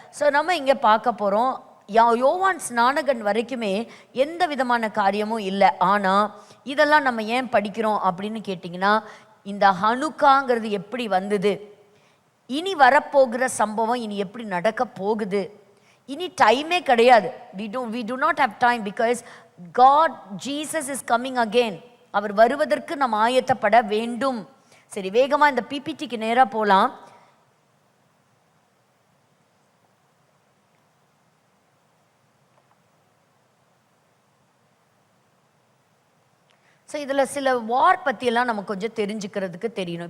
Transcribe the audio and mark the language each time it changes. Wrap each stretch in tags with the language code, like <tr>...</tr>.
<ta>So நம்ம இங்கே பார்க்க போகிறோம், யோவான் ஸ்நானகன் வரைக்குமே எந்த விதமான காரியமும் இல்லை. ஆனால் இதெல்லாம் நம்ம ஏன் படிக்கிறோம் அப்படின்னு கேட்டிங்கன்னா, இந்த ஹனுக்காங்கிறது எப்படி வந்தது, இனி வரப்போகிற சம்பவம் இனி எப்படி நடக்க போகுது. இனி டைமே கிடையாது.</ta> <en>we do not have time because God, Jesus is coming again.</en> <ta>அவர் வருவதற்கு நாம் ஆயத்தப்பட வேண்டும். சரி, வேகமா இந்த பிபிடிக்கு நேரா போலாம். ஸோ இதில் சில வார் பற்றியெல்லாம் நம்ம கொஞ்சம் தெரிஞ்சுக்கிறதுக்கு தெரியணும்.</ta>